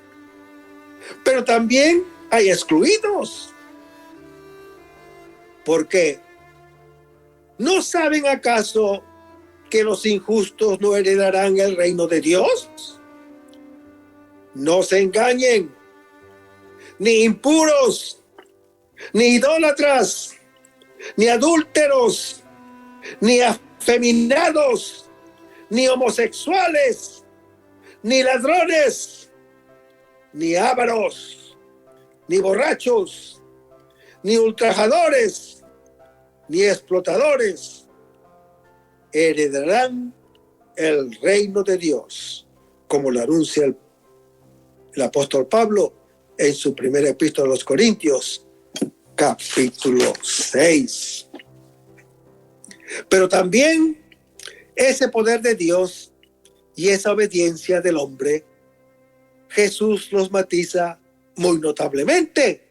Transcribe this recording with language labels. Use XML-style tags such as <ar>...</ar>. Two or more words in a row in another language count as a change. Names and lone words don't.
<es>Pero también hay excluidos. ¿Por qué? ¿No saben acaso que los injustos no heredarán el reino de Dios? No se engañen, ni impuros, ni idólatras, ni adúlteros, ni afeminados, ni homosexuales, ni ladrones, ni ávaros, ni borrachos, ni ultrajadores, ni explotadores heredarán el reino de Dios, como lo anuncia el apóstol Pablo en su primera epístola a los Corintios, capítulo 6. Pero también ese poder de Dios y esa obediencia del hombre, Jesús los matiza muy notablemente.</es>